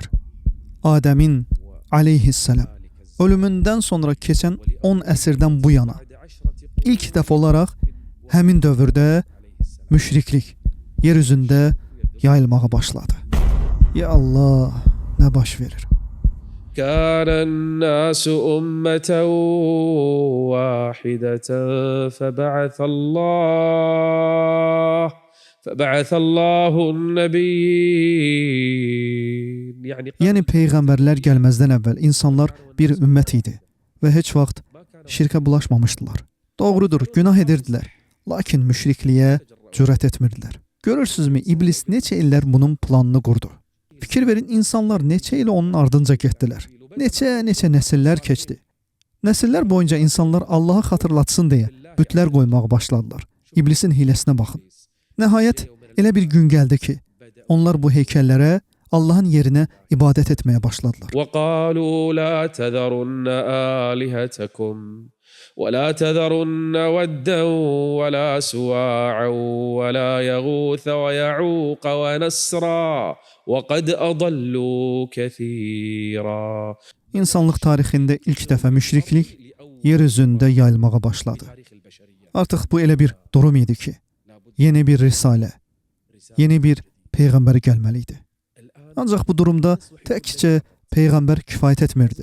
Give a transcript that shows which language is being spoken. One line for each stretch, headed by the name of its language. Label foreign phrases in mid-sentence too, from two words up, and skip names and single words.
Azerbaijani: Adəmin aleyhissalam ölümündən sonra keçən 10 əsrdən bu yana ilk dəfə olaraq həmin dövrdə müşriklik yer üzündə yayılmağa başladı.
Arabic: يا الله,
Azerbaijani: nə baş verir?
Arabic: كان الناس أمة واحدة فبعث الله النبيين.
Azerbaijani: Yəni peyğəmbərlər gəlməzdən əvvəl insanlar bir ümmət idi və heç vaxt şirkə bulaşmamışdılar. Doğrudur, günah edirdilər, lakin müşrikliyə cürət etmirdilər. Görürsünüzmü, iblis neçə illər bunun planını qurdu. Fikir verin, insanlar neçə il onun ardınca getdilər. Neçə nəsillər keçdi. Nəsillər boyunca insanlar Allahı xatırlatsın deyə bütlər qoymağa başladılar. İblisin hiləsinə baxın. Nəhayət elə bir gün gəldi ki, onlar bu heykəllərə Allahın yerinə ibadət etməyə başladılar.
Arabic: وَقَالُوا لَا تَذَرُنَّ آلِهَتَكُمْ وَلَا تَذَرُنَّ وَدًّا وَلَا سُوَاعًا وَلَا يَغُوثَ وَيَعُوقَ وَنَسْرًا وَقَدْ أَضَلُّوا كَثِيرًا.
Azerbaijani: İnsanlıq tarixində ilk dəfə müşriklik yer üzündə yayılmağa başladı. Artıq bu elə bir durum idi ki, yeni bir risalə, yeni bir peyğəmbər gəlməli idi. Ancaq bu durumda təkcə peyğəmbər kifayət etmirdi.